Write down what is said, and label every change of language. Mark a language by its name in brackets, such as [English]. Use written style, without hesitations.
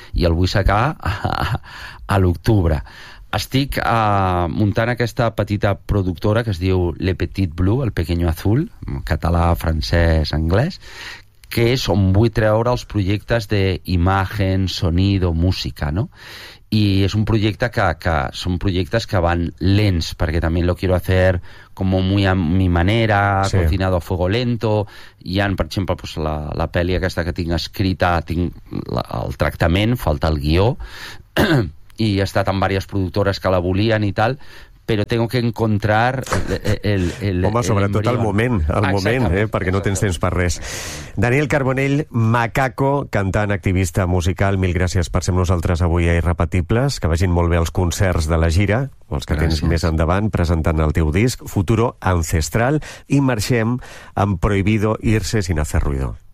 [Catalan] I el vull sacar a l'octubre. Estic muntant aquesta petita productora que es diu Le Petit Bleu, el Pequeño Azul, català, francès, anglès, que és on vull treure els projectes d'imagen, sonido, música, no? I és un projecte que són projectes que van lents, perquè també [Spanish] lo quiero hacer como muy a mi manera, [Catalan] sí. [Spanish] Cocinado a fuego lento. [Catalan] Hi ha, per exemple, pues, la pel·li aquesta que tinc escrita, tinc el tractament, falta el guió... [Spanish] y he estado en varias productoras que la volían y tal, pero tengo que encontrar el [Catalan] home, sobretot el moment, perquè no tens temps per res. Daniel Carbonell, Macaco, cantant, activista musical, mil gràcies per ser amb nosaltres avui a Irrepetibles, que vagin molt bé els concerts de la gira, els que gràcies. Tens més endavant, presentant el teu disc, Futuro Ancestral, i marxem amb Prohibido Irse Sin Hacer Ruido.